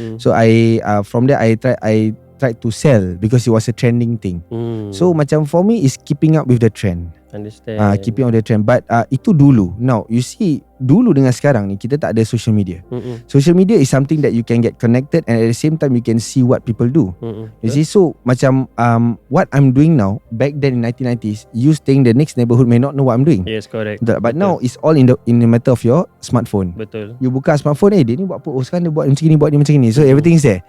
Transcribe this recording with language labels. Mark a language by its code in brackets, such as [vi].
[en] So I from there I tried to sell because it was a trending thing. So macam for me is keeping up with the trend. Understand. Keeping up with the trend. [ms] But itu dulu. [en] Now you see, [ms] dulu dengan sekarang ni kita tak ada social media. [en] Social media is something that you can get connected, and at the same time you can see what people do. You see, so macam what I'm doing now, back then in 1990s, you staying the next neighborhood may not know what I'm doing. Yes, correct. But now it's all in the matter of your smartphone. [ms] Betul. You buka smartphone, dia ni buat apa? Oh sekarang dia buat macam ni, buat ni macam ni. [en] So everything is there.